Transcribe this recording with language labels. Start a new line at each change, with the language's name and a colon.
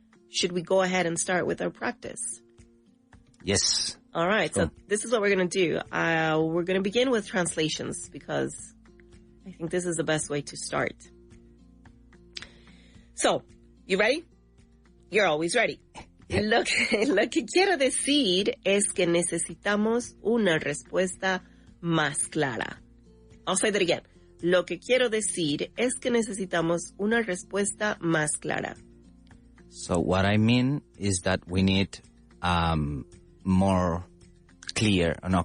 English: Should we go ahead and start with our practice? Yes. All right. So this is what we're going to do. We're going to begin with translations because I think this is the best way to start. So, you ready? You're always ready.
Spanish: Lo que quiero decir es que necesitamos una respuesta más clara.
English: I'll say that again.
Spanish: Lo que quiero decir es que necesitamos una respuesta más clara.
English: So what I mean is that we need more clearer.